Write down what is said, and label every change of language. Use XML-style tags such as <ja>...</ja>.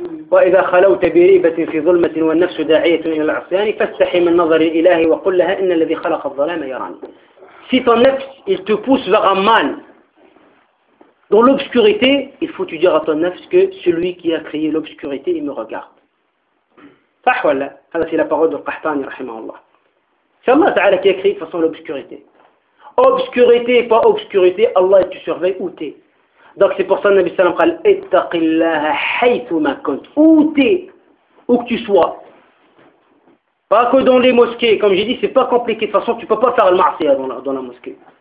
<ar>وإذا خلوت بريبة في ظلمة والنفس داعية إلى العصيان فاستحي من نظر الإله وقل لها إن الذي خلق الظلام يراني.</ar> <fr>Si ton nefs il te pousse vers un mal dans l'obscurité, il faut te dire à ton nefs que celui qui a créé l'obscurité il me regarde.</fr> <ar>صح ولا؟ هذا في لفظ القحطاني رحمه الله.</ar> <fr>C'est Allah Ta'ala qui a créé de façon l'obscurité. Obscurité pas obscurité, Allah tu surveilles où t'es. Donc c'est pour ça que le Nabi sallam</fr> <ar>قال اتق الله حيث ما كنت.</ar> <fr>Où t'es, où que tu sois. Pas que dans les mosquées, comme j'ai dit, c'est pas compliqué. De toute façon, tu peux pas faire le ma'asiyya dans la mosquée.</fr>